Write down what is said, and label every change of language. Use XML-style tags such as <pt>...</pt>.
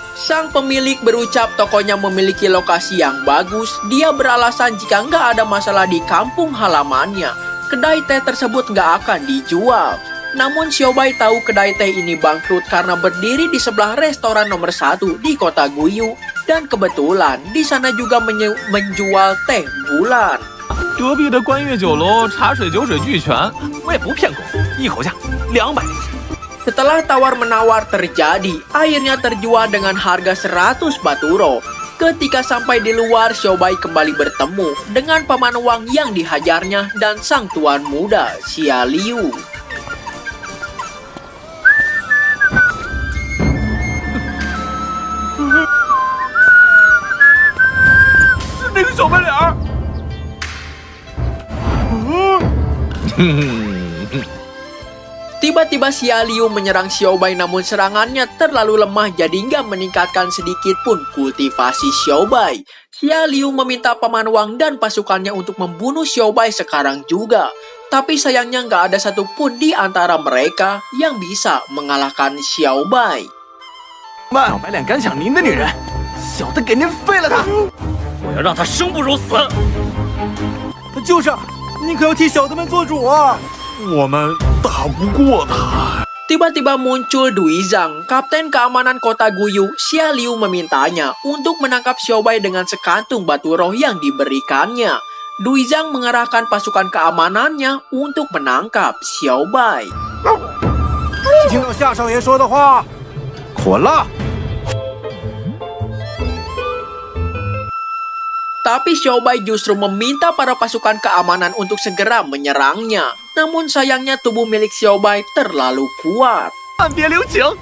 <id>Sang pemilik berucap tokonya memiliki lokasi yang bagus. Dia beralasan jika nggak ada masalah di kampung halamannya, kedai teh tersebut nggak akan dijual. Namun Xiaobai tahu kedai teh ini bangkrut karena berdiri di sebelah restoran nomor 1 di kota Guyu. Dan kebetulan di sana juga menjual teh bulan.</id> <zh>隔壁的观悦酒楼茶水酒水俱全，我也不骗公子，一口价200灵石。</zh> <id>Setelah tawar-menawar terjadi, akhirnya terjual dengan harga 100 baturo. Ketika sampai di luar, Xiaobai kembali bertemu dengan paman Wang yang dihajarnya dan sang tuan muda, Xia Liu.</id> <zh>那个小白脸儿。</zh> <id>Tiba-tiba Xia Liu menyerang Xiaobai namun serangannya terlalu lemah jadi nggak meningkatkan sedikit pun kultivasi Xiaobai. Xia Liu meminta paman Wang dan pasukannya untuk membunuh Xiaobai sekarang juga. Tapi sayangnya nggak ada satupun di antara mereka yang bisa mengalahkan Xiaobai.</id> <zh>小白脸敢抢您的女人，小的给您废了他！我要让他生不如死。就是，您可要替小的们做主啊！我们打不过他。</zh> <id>Tiba-tiba muncul Dui Zhang, kapten keamanan kota Guyu. Xia Liu memintanya untuk menangkap Xiaobai dengan sekantung batu roh yang diberikannya. Dui Zhang mengerahkan pasukan keamanannya untuk menangkap Xiaobai.</id> <zh>听到夏少爷说的话，捆了。</zh> <id>Tapi Xiaobai justru meminta para pasukan keamanan untuk segera menyerangnya. Namun sayangnya tubuh milik Xiaobai terlalu kuat.</id> <zh>暂别留情。</zh>